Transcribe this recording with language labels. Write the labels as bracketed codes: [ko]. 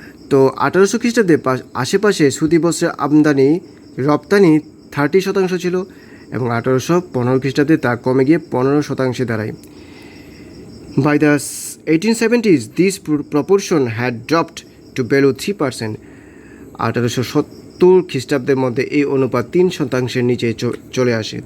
[bn] তো 1800 খ্রিস্টাব্দে আশেপাশে সুতি বস্ত্রের রপ্তানি 30% ছিল এবং 1815 খ্রিস্টাব্দে তা কমে গিয়ে 15% দাঁড়ায়। [en] By the 1870s, this proportion had dropped to below 3%. [bn] 1870 খ্রিস্টাব্দের মধ্যে এই অনুপাত 3% নিচে চলে আসে।